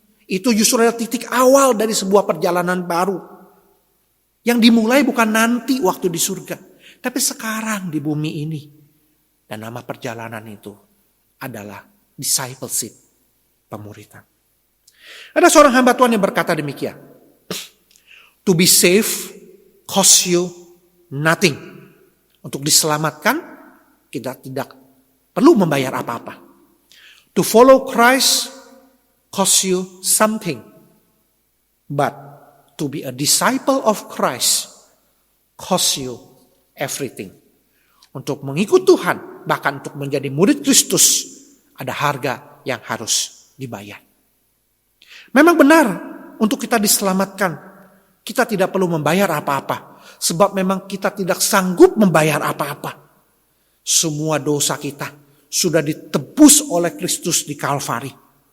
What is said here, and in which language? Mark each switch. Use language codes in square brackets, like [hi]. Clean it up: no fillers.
[id] Itu justru adalah titik awal dari sebuah perjalanan baru. Yang dimulai bukan nanti waktu di surga, tapi sekarang di bumi ini. Dan nama perjalanan itu adalah discipleship, pemuritan. Ada seorang hamba Tuhan yang berkata demikian. [en] To be saved costs you nothing. [id] Untuk diselamatkan, kita tidak perlu membayar apa-apa. [en] To follow Christ costs you something. But to be a disciple of Christ costs you everything. [id] Untuk mengikut Tuhan, bahkan untuk menjadi murid Kristus, ada harga yang harus dibayar. Memang benar, untuk kita diselamatkan, kita tidak perlu membayar apa-apa. Sebab memang kita tidak sanggup membayar apa-apa. Semua dosa kita sudah ditebus oleh Kristus di Kalvari.